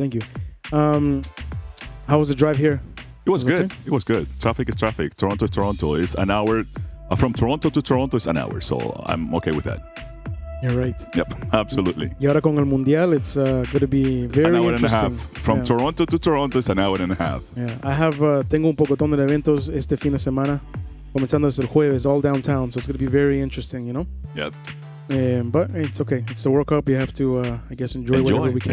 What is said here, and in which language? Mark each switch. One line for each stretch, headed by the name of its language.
English: Thank you. How was the drive here? It was good. It was good. Traffic is traffic. Toronto is Toronto. It's an hour. From Toronto to Toronto is an hour, so I'm okay with that. You're right. Yep, absolutely.
Spanish: Y ahora con el Mundial,
English: it's going to be very an hour interesting. and a half. From Toronto to Toronto is an hour and a half.
Spanish: Yeah, tengo un pocotón de eventos este fin de semana. Comenzando desde el jueves,
English: all downtown, so it's going to be very interesting, you know? Yep. But it's okay. It's the World Cup. You have to, I guess, enjoy whatever we can.